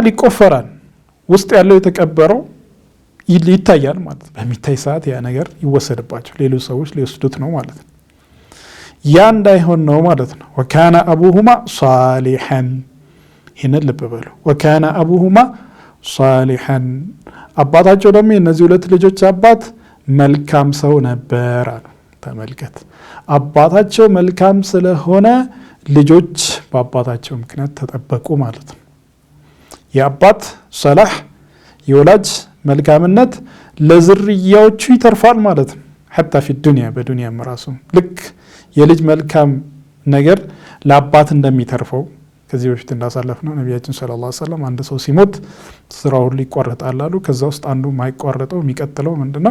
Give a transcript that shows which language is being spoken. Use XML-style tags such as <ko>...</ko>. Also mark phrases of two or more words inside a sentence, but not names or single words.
<am>ይቆፈራል። ውስጥ ያለው የተቀበረው ይታያል ማለት ነው። በሚታይ ሰዓት ያ ነገር ይወሰድባቸው ሌሎች ሰዎች ሊወስዱት ነው ማለት ነው። ያ እንዳይሆን ነው ማለት ነው።</am> <ar>وكان أبوهما صالحا</ar> <am>ይህንን ልብ በሉ።</am> <ar>وكان أبوهما صالحا</ar> <am>አባታቸው ደግሞ የነዚህ ሁለት ልጆች አባት መልካም ሰው ነበር አሉ። ተመልከት፣ አባታቸው መልካም ስለሆነ ልጆች በአባታቸው ምክንያት ተጠበቁ ማለት ነው። የአባት ሰላህ የወላጅ መልካምነት ለዝርያዎቹ ይተርፋል ማለት ነው።</am> <ar>حتى في الدنيا</ar> <am>በዱንያም ራሱ ልክ የልጅ መልካም ነገር ለአባት እንደሚተርፈው ከዚህ በፊት እንዳሳለፍነው ነቢያችን</am> <ar>صلى الله عليه وسلم</ar> <am>አንድ ሰው ሲሞት ስራው ሁሉ ይቋረጣል አሉ። ከዛ ውስጥ አንዱ ማይቋረጠው የሚቀጥለው ምንድነው?</am>